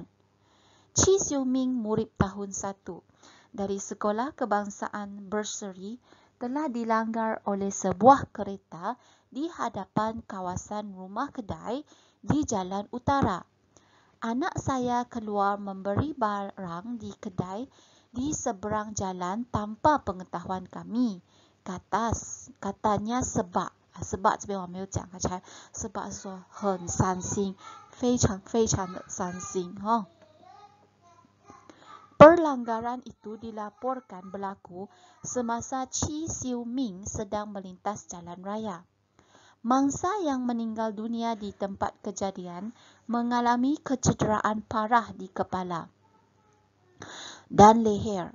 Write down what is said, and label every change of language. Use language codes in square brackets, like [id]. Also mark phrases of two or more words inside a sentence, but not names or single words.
[ms] Qi Xiuming murid tahun 1 dari Sekolah Kebangsaan Bursary telah dilanggar oleh sebuah kereta di hadapan kawasan rumah kedai di jalan utara. Anak saya keluar memberi barang di kedai di seberang jalan tanpa pengetahuan kami. Katanya sebab [zh] 这边我没有讲 [ms] sebab [zh] 是说很伤心，非常非常的伤心 [ms] Perlanggaran itu dilaporkan berlaku semasa Qi Xiuming sedang melintas jalan raya. Mangsa yang meninggal dunia di tempat kejadian mengalami kecederaan parah di kepala dan leher.